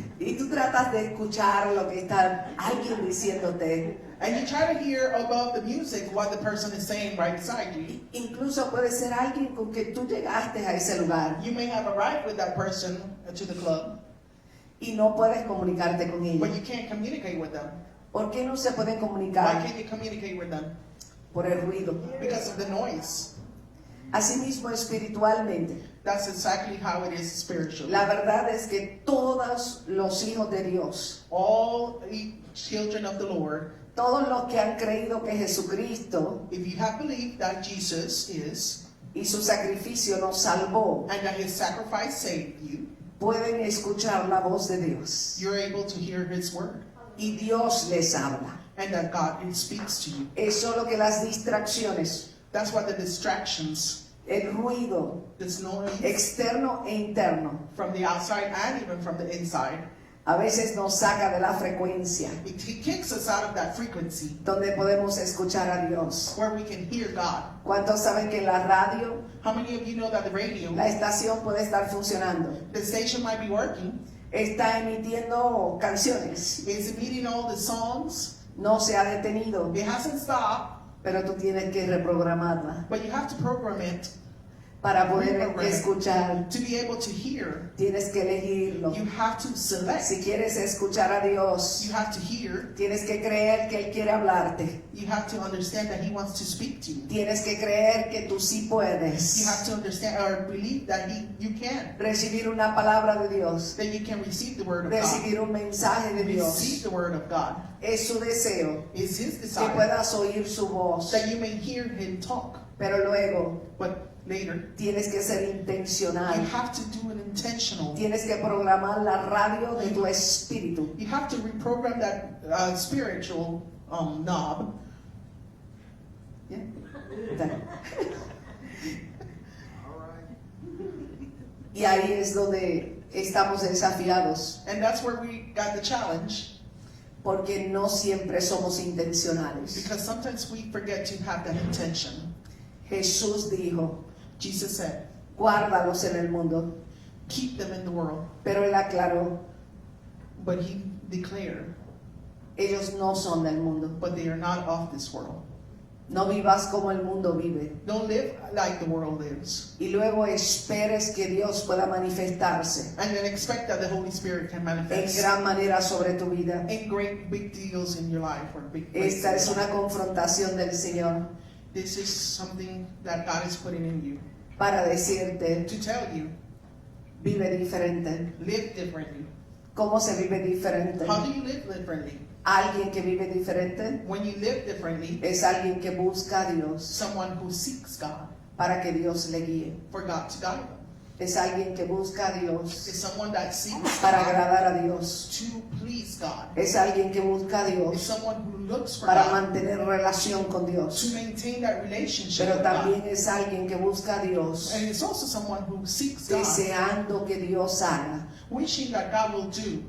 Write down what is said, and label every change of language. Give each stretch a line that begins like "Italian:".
Spanish: Y tú tratas de escuchar lo que está alguien diciéndote.
English: And you try to hear above the music what the person is saying right beside you.
Spanish: Incluso puede ser alguien con que tú llegaste a ese lugar
English: You may have arrived with that person to the club,
Spanish: y no puedes comunicarte con
English: but
Spanish: ellos.
English: you can't communicate with them.
Spanish: ¿Por qué no se pueden
English: Why
Spanish: comunicar?
English: can't you communicate with them?
Spanish: Por el ruido.
English: Because of the noise.
Spanish: Asimismo, espiritualmente,
English: That's exactly how it is spiritually.
Spanish: la verdad es que todos los hijos de Dios,
English: All children of the Lord,
Spanish: todos los que han creído que Jesucristo
English: if you have believed that Jesus is,
Spanish: y su sacrificio nos salvó,
English: and that his sacrifice saved you,
Spanish: pueden escuchar la voz de Dios.
English: you're able to hear his word.
Spanish: Y Dios les habla.
English: And that God speaks to you.
Spanish: Es solo que las distracciones,
English: That's why the distractions,
Spanish: el ruido
English: this noise
Spanish: externo e interno,
English: from the outside and even from the inside,
Spanish: a veces nos saca de la frecuencia
English: it kicks us out of that frequency
Spanish: donde podemos escuchar a Dios.
English: where we can hear God.
Spanish: ¿Cuántos saben que la radio,
English: How many of you know that the radio,
Spanish: la estación puede estar funcionando?
English: the station might be working,
Spanish: Está emitiendo canciones,
English: it's emitting all the songs,
Spanish: no se ha detenido,
English: it hasn't stopped,
Spanish: pero tú tienes que reprogramarla
English: but you have to program it
Spanish: para poder escuchar.
English: to be able to hear.
Spanish: Tienes que elegirlo.
English: You have to select.
Spanish: Si quieres escuchar a Dios,
English: You have to hear.
Spanish: tienes que creer que Él quiere hablarte.
English: You have to understand that he wants to speak to you.
Spanish: Tienes que creer que tú sí
English: You have
Spanish: puedes
English: to understand or believe that you can.
Spanish: recibir una palabra de Dios,
English: That you can receive the word of God.
Spanish: recibir un mensaje de
English: Receive
Spanish: Dios.
English: the word of God.
Spanish: Es su deseo
English: It's his
Spanish: que
English: desire
Spanish: puedas oír su voz,
English: that you may hear him talk.
Spanish: pero luego
English: But later,
Spanish: tienes que ser
English: you
Spanish: intencional.
English: have to do an intentional.
Spanish: Tienes que programar la radio de tu espíritu.
English: You have to reprogram that spiritual knob.
Spanish: ¿Ya? Está. Y ahí es donde estamos desafiados,
English: And that's where we got the challenge.
Spanish: porque no siempre somos intencionales.
English: Because sometimes we forget to have that intention.
Spanish: Jesús dijo,
English: Jesus said,
Spanish: guárdalos en el mundo,
English: keep them in the world.
Spanish: pero Él aclaró,
English: But he declared,
Spanish: ellos no son del mundo.
English: but they are not of this world.
Spanish: No vivas como el mundo vive.
English: Don't live like the world lives.
Spanish: Y luego esperes que Dios pueda manifestarse
English: And then expect that the Holy Spirit can
Spanish: en
English: manifest
Spanish: gran manera sobre tu vida.
English: in great big deals in your life or big
Spanish: Esta es
English: places.
Spanish: una confrontación del Señor
English: This is something that God is putting in you
Spanish: para decirte,
English: to tell you,
Spanish: vive diferente.
English: live differently.
Spanish: ¿Cómo se vive diferente?
English: How do you live differently?
Spanish: Alguien que vive diferente
English: When you live differently,
Spanish: es alguien que busca a Dios
English: someone who seeks God
Spanish: para que Dios le guíe.
English: for God to guide them.
Spanish: Es alguien que busca a Dios
English: It's someone that seeks
Spanish: para
English: God
Spanish: agradar a Dios.
English: to please God.
Spanish: Es alguien que busca a
English: It's
Spanish: Dios
English: someone who looks for
Spanish: para
English: God
Spanish: mantener relación con Dios.
English: to maintain that relationship
Spanish: Pero
English: with God.
Spanish: también es alguien que busca a Dios
English: And it's also someone who seeks God,
Spanish: deseando que Dios haga
English: wishing that God will do